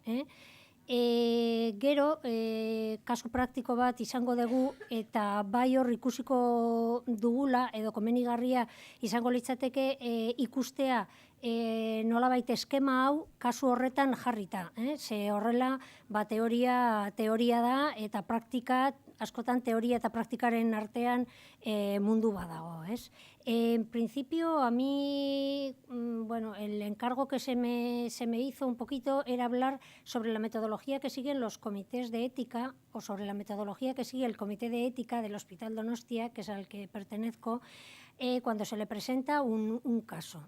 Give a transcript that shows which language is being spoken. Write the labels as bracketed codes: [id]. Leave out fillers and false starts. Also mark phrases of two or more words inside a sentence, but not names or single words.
[eu] Gero, kasu praktiko bat izango dugu eta bai hor ikusiko dugula edo komenigarria izango litzateke ikustea nolabait eskema hau kasu horretan jarrita. Ze horrela teoria da eta praktika, askotan teoria eta praktikaren artean mundu badago. [es] En principio, a mí, el encargo que se me hizo un poquito era hablar sobre la metodología que siguen los comités de ética o sobre la metodología que sigue el Comité de Ética del Hospital Donostia, que es al que pertenezco, cuando se le presenta un caso.